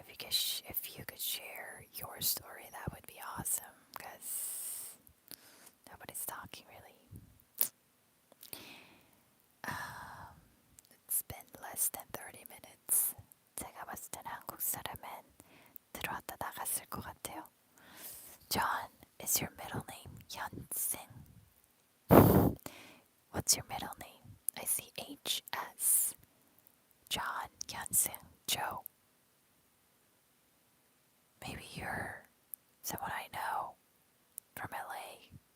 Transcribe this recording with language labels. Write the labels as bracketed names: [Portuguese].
[English] story, that would be awesome, because nobody's talking really. It's been less than 30 minutes. [Korean] 제가 봤을 때는 한국 사람은 들어왔다 나갔을 것 같아요. [English] John, is your middle name Hyun-sing? What's your middle name? I see H.S. John, Hyun-sing, Joe. Maybe you're someone I know from LA.